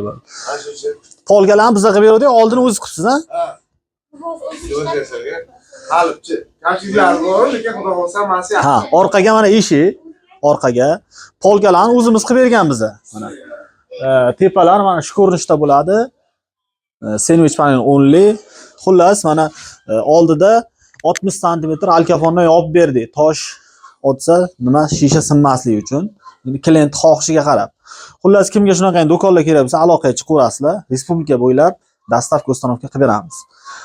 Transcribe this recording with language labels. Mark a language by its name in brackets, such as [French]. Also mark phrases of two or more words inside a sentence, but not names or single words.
[Uzbek] Polgalarni biza qilib berdik, oldini o'zingiz qilibsiz, ha? Orqaga mana eshik, orqaga polgalarni o'zimiz qilib bergan biza. Mana tepalar mana shu ko'rinishda bo'ladi. [English] Sandwich panel only. [Uzbek] Xullas, mana oldida 60 santimetr alkafondan yopib berdik. Tosh otsa, nima shisha sinmasligi uchun. Endi klient xohishiga qarab. Xullas, kimga shunaqa do'konlar kerak bo'lsa, aloqaga chiqaverasizlar. Respublika bo'ylab [Russian] доставка установка [Uzbek] qilib beramiz.